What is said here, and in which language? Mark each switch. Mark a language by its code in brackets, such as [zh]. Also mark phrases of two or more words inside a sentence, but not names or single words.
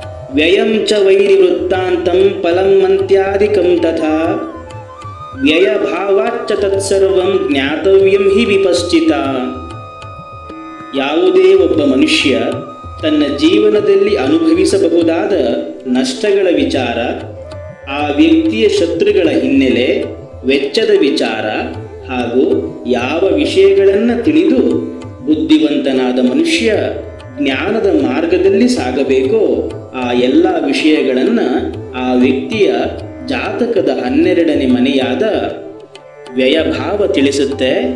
[sa] ವ್ಯಯಂ ಚ ವೈರಿವೃತ್ತಾಂತಂ ಫಲಂ ಮಂತ್ಯಾದಿಕಂ ತಥಾ ವ್ಯಯಭಾವಾಚ್ಚ ತತ್ಸರ್ವಂ ಜ್ಞಾತವ್ಯಂ ಹಿ ವಿಪಶ್ಚಿತ. [kn] ಯಾವುದೇ ಒಬ್ಬ ಮನುಷ್ಯ ತನ್ನ ಜೀವನದಲ್ಲಿ ಅನುಭವಿಸಬಹುದಾದ ನಷ್ಟಗಳ ವಿಚಾರ, ಆ ವ್ಯಕ್ತಿಯ ಶತ್ರುಗಳ ಹಿನ್ನೆಲೆ, ವೆಚ್ಚದ ವಿಚಾರ ಹಾಗೂ ಯಾವ ವಿಷಯಗಳನ್ನು ತಿಳಿದು ಬುದ್ಧಿವಂತನಾದ ಮನುಷ್ಯ ಜ್ಞಾನದ ಮಾರ್ಗದಲ್ಲಿ ಸಾಗಬೇಕೋ ಆ ಎಲ್ಲ ವಿಷಯಗಳನ್ನು ಆ ವ್ಯಕ್ತಿಯ ಜಾತಕದ 12ನೇ ಮನೆಯಾದ ವ್ಯಯಭಾವ ತಿಳಿಸುತ್ತೆ.